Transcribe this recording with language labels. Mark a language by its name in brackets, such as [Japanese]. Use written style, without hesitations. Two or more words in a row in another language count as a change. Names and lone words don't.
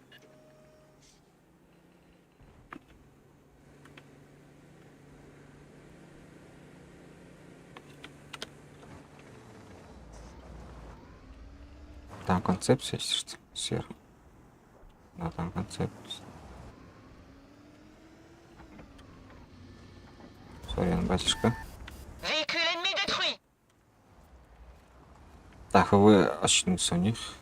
[Russian] Там концепция есть, что сверху. Да, там концепция. Сорян, батюшка. [French] Véhicule ennemi détruit. [Russian] Так, а вы очнутся у них.